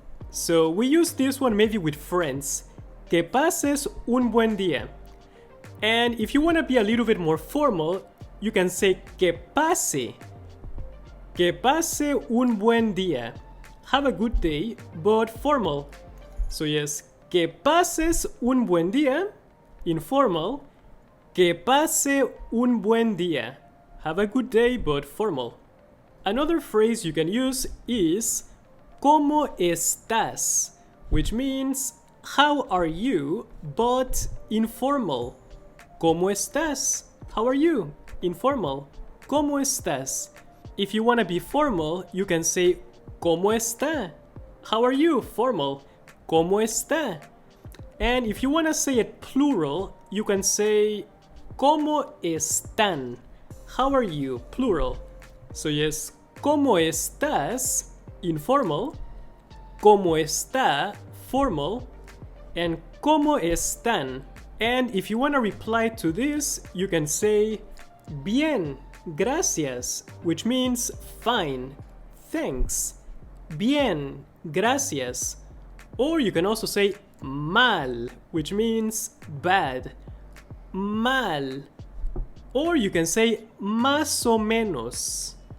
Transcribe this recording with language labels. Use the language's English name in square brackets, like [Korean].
[English] So we use this one maybe with friends. [Spanish] Que pases un buen día. [English] And if you want to be a little bit more formal, you can say [Spanish] que pase. Que pase un buen día. [English] Have a good day, but formal. So yes, [Spanish] que pases un buen día, informal. Que pase un buen día. [English] Have a good day, but formal. Another phrase you can use is [Spanish] ¿Cómo estás?, [English] which means how are you, but informal. [Spanish] ¿Cómo estás? [English] How are you? Informal. ¿Cómo estás? If you want to be formal, you can say [Spanish] ¿Cómo está? [English] How are you? Formal. ¿Cómo está? And if you want to say it plural, you can say [Spanish] ¿Cómo están? [English] How are you? Plural. So yes, [Spanish] ¿Cómo estás? [English] Informal. [Spanish] ¿Cómo está? [English] Formal. And [Spanish] ¿Cómo están? [English] And if you want to reply to this, you can say [Spanish] bien, gracias, [English] which means fine, thanks. [Spanish] Bien, gracias. [English] Or you can also say [Spanish] mal, [English] which means bad. [Spanish] Mal. [English] Or you can say [Spanish] más o menos.